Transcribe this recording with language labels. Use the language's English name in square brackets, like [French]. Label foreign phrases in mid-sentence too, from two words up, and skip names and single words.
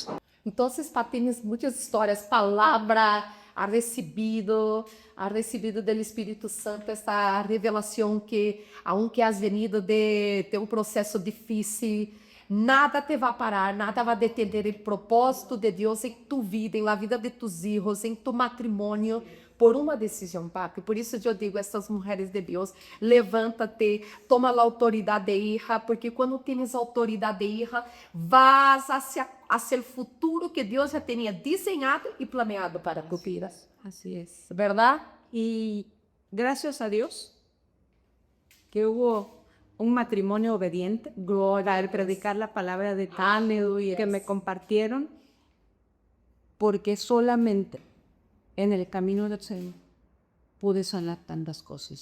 [Spanish] Entonces, Pat, tienes muchas historias, palabra, ha recibido del Espíritu Santo esta revelación que, aunque has venido de un proceso difícil, nada te va a parar, nada va a detener el propósito de Dios en tu vida, en la vida de tus hijos, en tu matrimonio, [Portuguese] por uma decisão, [Spanish] papi. [Portuguese] Por isso eu digo a essas mulheres de Deus, levanta-te, toma a autoridade, hija, porque quando tienes autoridade, hija, [Spanish] vas hacia el futuro [Portuguese] que Deus já tinha desenhado e planeado [Spanish] para tu vida. Así es. ¿Verdad? Y gracias a Dios que hubo un matrimonio obediente al predicar la palabra de Dios, Aleluya. que me compartieron, porque solamente en el camino del Señor pude sanar tantas cosas.